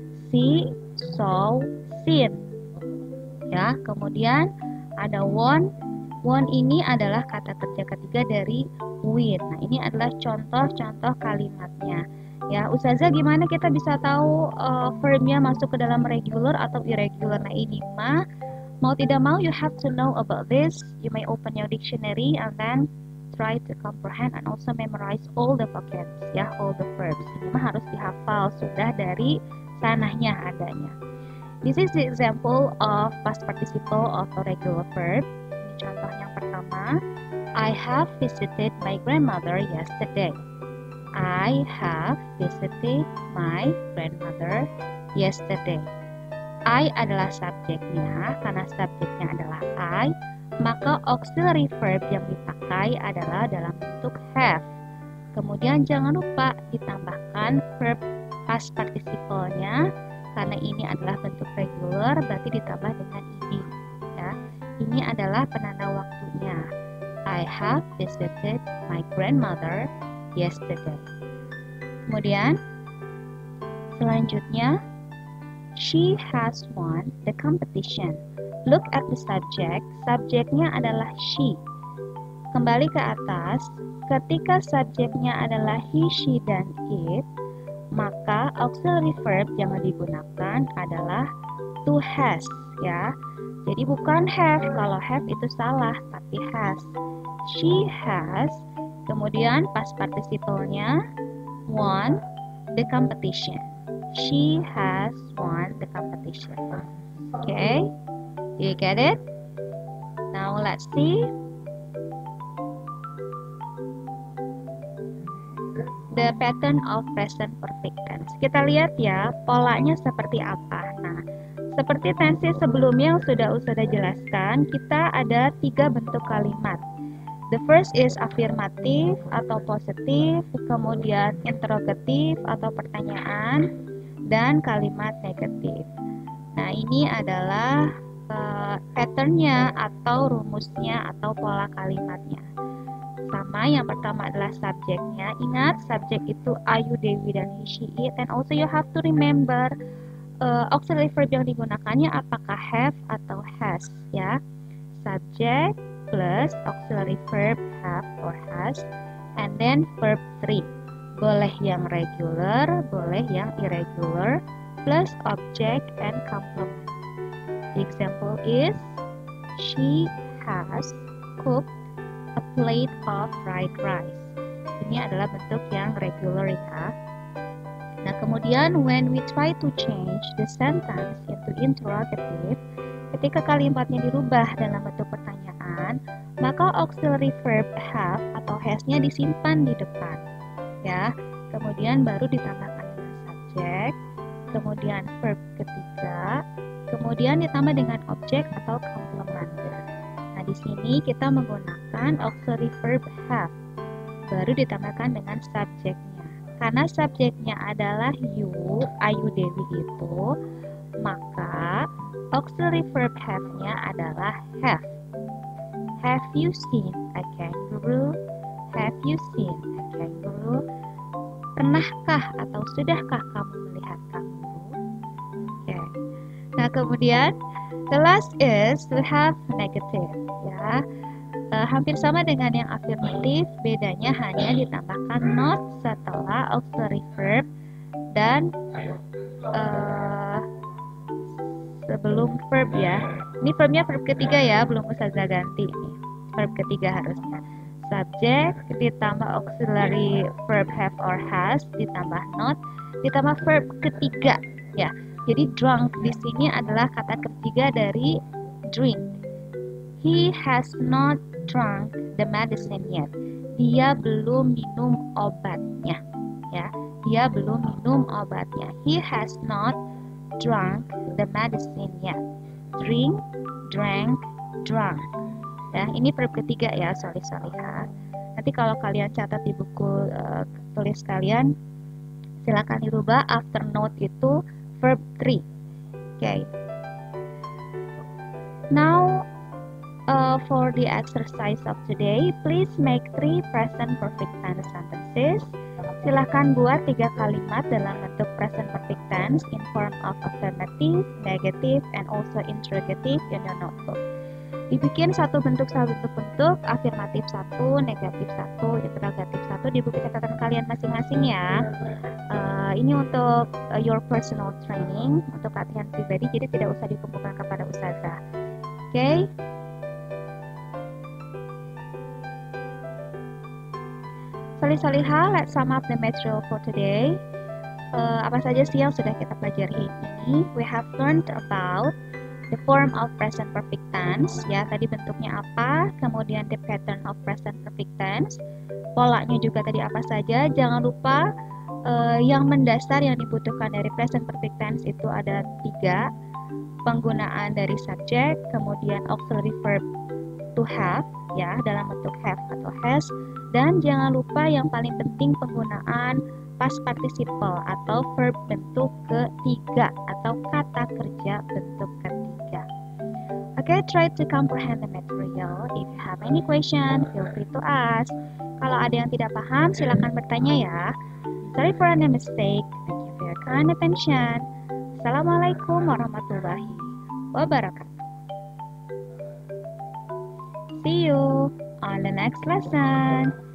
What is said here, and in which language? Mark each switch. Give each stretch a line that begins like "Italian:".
English: see, saw, seen.
Indonesian: Ya, kemudian ada won. Won ini adalah kata kerja ketiga dari win. Nah, ini adalah contoh-contoh kalimatnya. Ya, Ustazah gimana kita bisa tahu verbnya masuk ke dalam regular atau irregular? Nah, ini mah mau tidak mau
English: you have to know about this. You may open your dictionary and then try to comprehend and also memorize all the vocabs, ya, all the verbs.
Indonesian: Ini mah harus dihafal sudah dari sanahnya adanya.
English: This is the example of past participle of a regular verb.
Indonesian: Ini contoh yang pertama.
English: I have visited my grandmother yesterday. I have visited my grandmother yesterday.
Indonesian: I adalah subjeknya, karena subjeknya adalah I, maka auxiliary verb yang dipakai adalah dalam bentuk have. Kemudian jangan lupa ditambahkan verb past participle-nya, karena ini adalah bentuk regular, berarti ditambah dengan ed. Ya. Ini adalah penanda waktunya.
English: I have visited my grandmother yesterday.
Indonesian: Kemudian selanjutnya,
English: she has won the competition. Look at the subject.
Indonesian: Subjeknya adalah she. Kembali ke atas, ketika subjeknya adalah he, she, dan it, maka auxiliary verb yang digunakan adalah to has, ya. Jadi bukan have. Kalau have itu salah, tapi has. She has.
English: Kemudian past participle-nya won the competition. She has won the competition. Okay, do you get it? Now let's see the pattern of present perfect tense.
Indonesian: Kita lihat ya, polanya seperti apa. Nah, seperti tense sebelumnya yang sudah jelaskan, kita ada 3 bentuk kalimat.
English: The first is affirmative
Indonesian: atau positif, kemudian interrogative atau pertanyaan, dan kalimat negatif. Nah, ini adalah patternnya atau rumusnya atau pola kalimatnya. Sama, yang pertama adalah subjeknya. Ingat, subjek itu Ayu, Dewi, dan he, she, it.
English: And also you have to remember
Indonesian: auxiliary verb yang digunakannya apakah have atau has, ya.
English: Subject plus auxiliary verb have or has, and then verb 3.
Indonesian: Boleh yang regular, boleh yang irregular, plus object and complement.
English: The example is, she has cooked a plate of fried rice.
Indonesian: Ini adalah bentuk yang regular ya. Nah, kemudian
English: when we try to change the sentence into interrogative,
Indonesian: ketika kalimatnya dirubah dalam bentuk pertanyaan, maka auxiliary verb have atau has-nya disimpan di depan. Ya, kemudian baru ditambahkan dengan subjek, kemudian verb ketiga, kemudian ditambah dengan objek atau complement. Nah, di sini kita menggunakan auxiliary verb have, baru ditambahkan dengan subjeknya. Karena subjeknya adalah you, Ayu, Dewi itu, maka auxiliary verb have-nya adalah have.
English: Have you seen a kangaroo? Have you seen a kangaroo?
Indonesian: Pernahkah atau sudahkah kamu melihat kanguru?
English: Okay.
Indonesian: Nah, kemudian
English: the last is to have negative, ya.
Indonesian: Hampir sama dengan yang afirmatif, bedanya hanya ditambahkan not setelah auxiliary verb dan sebelum verb ya. Ini verbnya verb ketiga ya, belum Ustazah ganti nih. Verb ketiga harusnya. Subject ditambah auxiliary verb have or has ditambah not ditambah verb ketiga ya. Jadi drunk di sini adalah kata ketiga dari drink.
English: He has not drunk the medicine yet.
Indonesian: Dia belum minum obatnya ya. Dia belum minum obatnya.
English: He has not drunk the medicine yet. Drink, drank, drunk.
Indonesian: Ya, ini verb ketiga ya, sorry ya. Nanti kalau kalian catat di buku tulis kalian, silakan dirubah after note itu verb 3. Okay.
English: Now for the exercise of today, please make 3 present perfect tense sentences.
Indonesian: Silakan buat 3 kalimat dalam bentuk present perfect tense
English: tense in form of affirmative, negative, and also interrogative in your notebook.
Indonesian: Dibikin satu bentuk afirmatif satu, negatif satu, interrogatif satu di buku catatan kalian masing-masing ya. Ini untuk
English: your personal training,
Indonesian: untuk latihan pribadi, jadi tidak usah dikumpulkan kepada ustazah. Oke?
English: Salih-salihah, let's sum up the material for today.
Indonesian: Apa saja sih yang sudah kita pelajari ini?
English: We have learned about the form of present perfect tense,
Indonesian: ya tadi bentuknya apa,
English: kemudian the pattern of present perfect tense,
Indonesian: polanya juga tadi apa saja. Jangan lupa yang mendasar yang dibutuhkan dari present perfect tense itu ada 3, penggunaan dari subjek, kemudian auxiliary verb to have, ya dalam bentuk have atau has, dan jangan lupa yang paling penting penggunaan past participle atau verb bentuk ketiga atau kata kerja bentuk ketiga.
English: Okay, try to comprehend the material. If you have any question, feel free to ask. Kalau ada yang tidak paham, silakan bertanya ya. Sorry for any mistake. Thank you for your kind attention. Assalamualaikum warahmatullahi wabarakatuh. See you on the next lesson.